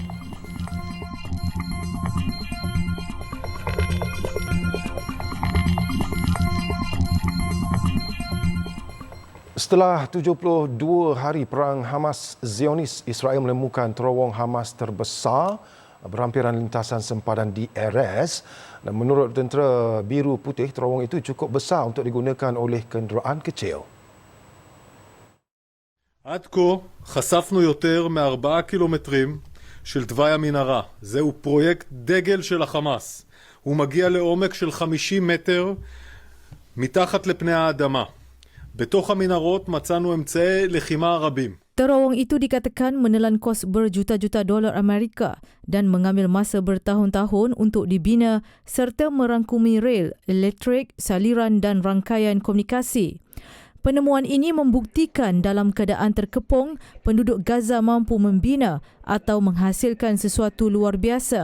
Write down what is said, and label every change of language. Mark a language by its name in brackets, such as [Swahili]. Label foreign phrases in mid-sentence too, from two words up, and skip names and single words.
[Malay] Setelah 72 hari perang Hamas Zionis, Israel menemukan terowong Hamas terbesar berhampiran lintasan sempadan di Erez. Dan menurut tentera biru putih, terowong itu cukup besar untuk digunakan oleh kenderaan kecil. [Hebrew] עד כה חשפנו יותר מ4 קילומטרים של תוואי המנהרה. זהו פרויקט דגל של החמאס. הוא מגיע לעומק של 50 מטר מתחת לפני האדמה. בתוך המנהרות מצאנו אמצעי לחימה רבים. [Malay] Terowong itu dikatakan menelan kos berjuta-juta dolar Amerika dan mengambil masa bertahun-tahun untuk dibina serta merangkumi rel, elektrik, saliran dan rangkaian komunikasi. Penemuan ini membuktikan dalam keadaan terkepung, penduduk Gaza mampu membina atau menghasilkan sesuatu luar biasa.